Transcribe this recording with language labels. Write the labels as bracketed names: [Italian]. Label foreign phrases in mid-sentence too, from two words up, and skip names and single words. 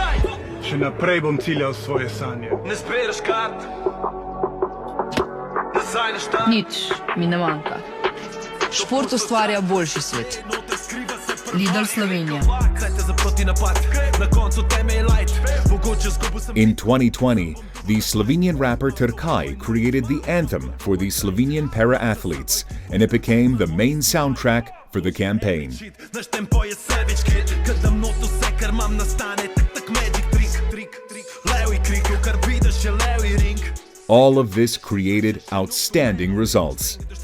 [Slovenian] Še naprej bom ciljal svoje sanje. Ne zbereš kart. Nič mi ne manjka. Šport ustvarja boljši svet. Lidl Slovenija. [English] In 2020, the Slovenian rapper Trkaj created the anthem for the Slovenian para-athletes, and it became the main soundtrack for the campaign. All of this created outstanding results.